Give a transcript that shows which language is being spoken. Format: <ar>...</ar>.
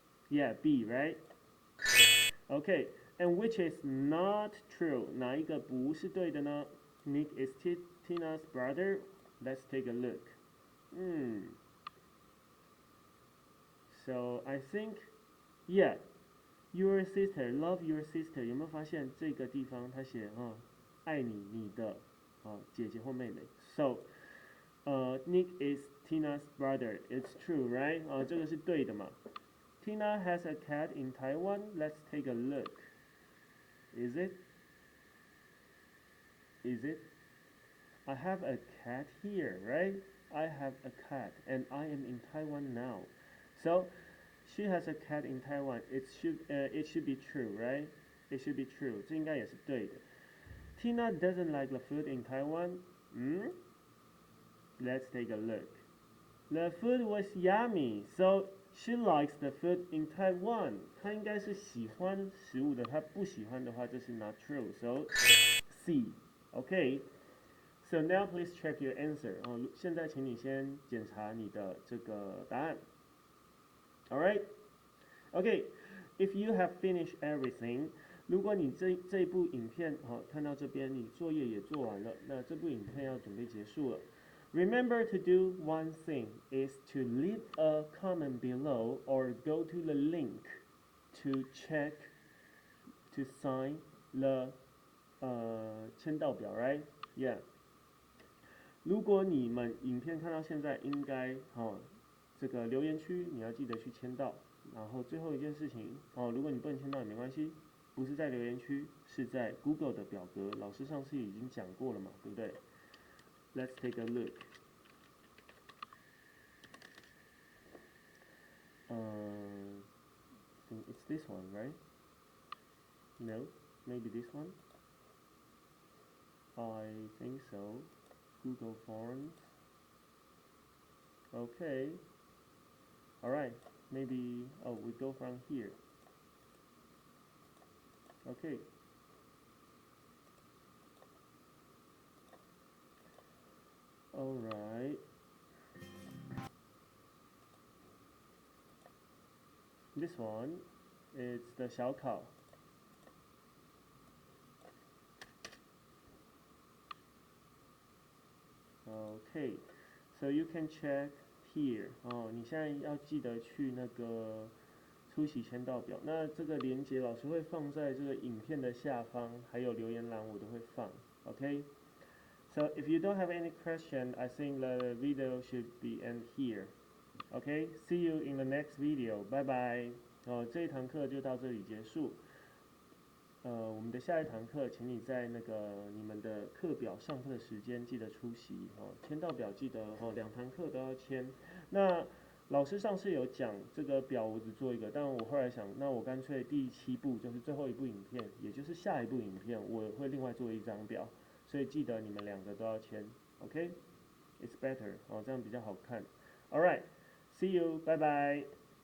<en>Yeah, B, right? Okay, and which is not true?</en> <zh>哪一个不是对的呢？</zh> <en>Nick is Tina's brother. Let's take a look. So I think, yeah, your sister, love your sister.</en> <zh>有没有发现这个地方他写爱你的姐姐或妹妹 ？</zh> <en>So, Nick is Tina's brother. It's true, right?</en> <zh>这个是对的嘛。</zh> <en>Tina has a cat in Taiwan. Let's take a look. Is it? Is it? I have a cat here, right? I have a cat, and I am in Taiwan now. So, she has a cat in Taiwan. It should be true, right? It should be true.</en> <zh>这应该也是对的。</zh> <en>Tina doesn't like the food in Taiwan. Let's take a look. The food was yummy, so she likes the food in Taiwan.</en> <zh>她应该是喜欢食物的，她不喜欢的话，这是</zh> <en>not true. So C. Okay. So now please check your answer.</en> <zh>现在请你先检查你的这个答案。</zh> <en>Alright? Okay. If you have finished everything,</en> <zh>如果你这一部影片看到这边，你作业也做完了，那这部影片要准备结束了。</zh> <en>Remember to do one thing is to leave a comment below or go to the link to check to sign the 签到表 right? Yeah.</en> <zh>如果你们影片看到现在，应该这个留言区你要记得去签到。然后最后一件事情如果你不能签到也没关系，不是在留言区，是在 Google 的表格。老师上次已经讲过了嘛，对不对？</zh> <en>Let's take a look. I think it's this one, right? No, maybe this one. I think so. Google Forms. Okay. All right. Maybe we go from here. Okay. All right. This one, it's the 小考. Okay, so you can check here.</en> <zh>你现在要记得去那个出席签到表。那这个连结老师会放在这个影片的下方，还有留言栏我都会放。</zh> <en>Okay. So if you don't have any question, I think the video should be end here. Okay, see you in the next video. Bye bye.</en> <zh>这一堂课就到这里结束。我们的下一堂课，请你在那个你们的课表上课的时间记得出席签到表记得2堂课都要签。那老师上次有讲这个表，我只做一个，但我后来想，那我干脆第7部就是最后一部影片，也就是下一部影片，我会另外做一张表。所以记得你们2个都要签 ，</zh> <en>OK？It's better</en> <zh>这样比较好看。</zh> <en>All right, see you, bye bye.</en>